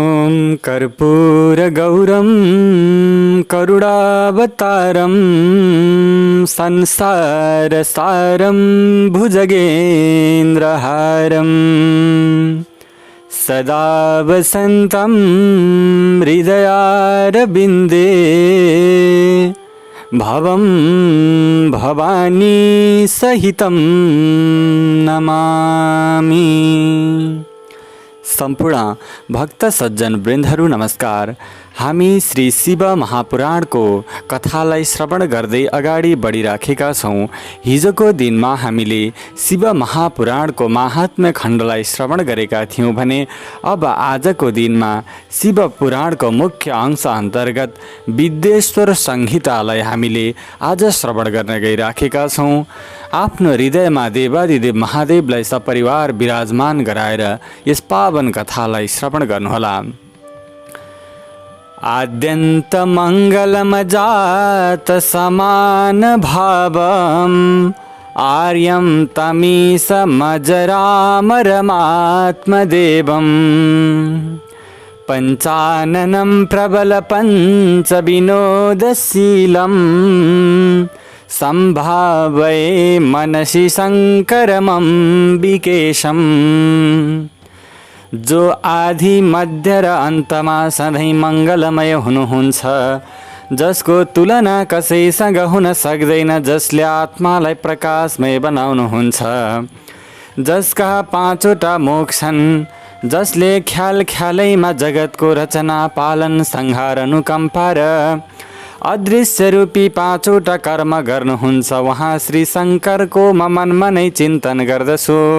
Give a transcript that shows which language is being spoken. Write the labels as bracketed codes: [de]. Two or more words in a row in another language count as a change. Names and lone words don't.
[sa] कर्पूरगौरं करुणावतारं संसारसारं भुजगेन्द्रहारं सदा वसन्तं हृदयारविन्दे भवं भवानी सहितं नमामि। [ne] सम्पूर्ण भक्त सज्जन वृन्दहरू नमस्कार। हामी श्री शिव महापुराणको कथालाई श्रवण गर्दै अगाडि बढिराखेका छौँ। हिजोको दिनमा हामीले शिव महापुराणको महात्म्य खण्डलाई श्रवण गरेका थियौँ भने अब आजको दिनमा शिव पुराणको मुख्य अंश अन्तर्गत विद्येश्वर संहितालाई हामीले आज श्रवण गर्न गइराखेका छौँ। आफ्नो हृदयमा देवादिदेव महादेवलाई सपरिवार विराजमान गराएर यस पावन कथालाई श्रवण गर्नुहोला। [sa] आद्यन्त मङ्गलमजात समान भावम् आर्यं तमीशमजरामरमात्मदेवम् पञ्चाननं प्रबल पञ्चविनोदशीलं सम्भावये मनसि शङ्करमम्बिकेशम्। [ne] जो आदि मध्य र अन्तमा सधैँ मङ्गलमय हुनुहुन्छ, जसको तुलना कसैसँग हुन सक्दैन, जसले आत्मालाई प्रकाशमय बनाउनुहुन्छ, जसका पाँचवटा मुख छन्, जसले ख्याल ख्यालैमा जगतको रचना पालन संहार अनुकम्पा र अदृश्य रूपी पाँचवटा कर्म गर्नुहुन्छ, उहाँ श्री शङ्करको म मनमा नै चिन्तन गर्दछु।